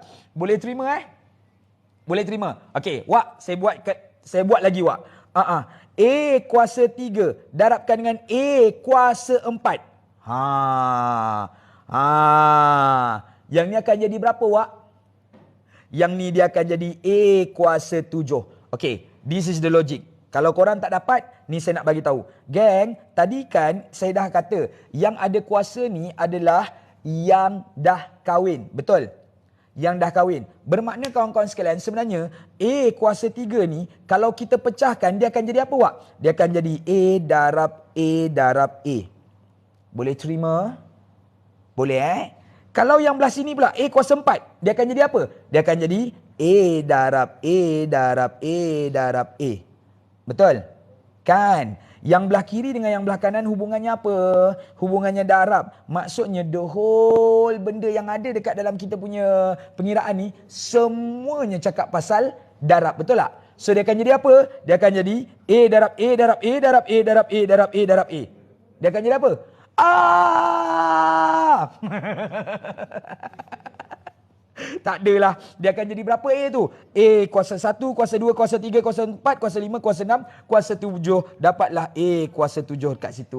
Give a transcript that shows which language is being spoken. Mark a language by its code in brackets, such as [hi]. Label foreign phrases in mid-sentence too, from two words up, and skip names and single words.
[ms] Boleh terima, Boleh terima. Okey, Wak, saya buat lagi, Wak. A kuasa 3 darabkan dengan A kuasa 4. Yang ni akan jadi berapa, Wak? Yang ni dia akan jadi A kuasa 7. Okey, [en] this is the logic. [ms] Kalau korang tak dapat, ni saya nak bagi tahu. Geng, tadi kan saya dah kata yang ada kuasa ni adalah yang dah kahwin. Betul? Yang dah kahwin. Bermakna kawan-kawan sekalian, sebenarnya A kuasa 3 ni kalau kita pecahkan dia akan jadi apa, Wak? Dia akan jadi A darab A darab A. Boleh terima? Boleh, Kalau yang belah sini pula A kuasa 4, dia akan jadi apa? Dia akan jadi A darab A darab A darab A. Betul? Kan? Yang belah kiri dengan yang belah kanan hubungannya apa? Hubungannya darab. Maksudnya [en] the whole [ms] benda yang ada dekat dalam kita punya pengiraan ni semuanya cakap pasal darab. Betul tak? So dia akan jadi apa? Dia akan jadi A darab A darab A darab A darab A darab A darab A. Dia akan jadi apa? Tak adalah. Dia akan jadi berapa A tu? A kuasa 1, kuasa 2, kuasa 3, kuasa 4, kuasa 5, kuasa 6, kuasa 7. Dapatlah A kuasa 7 kat situ.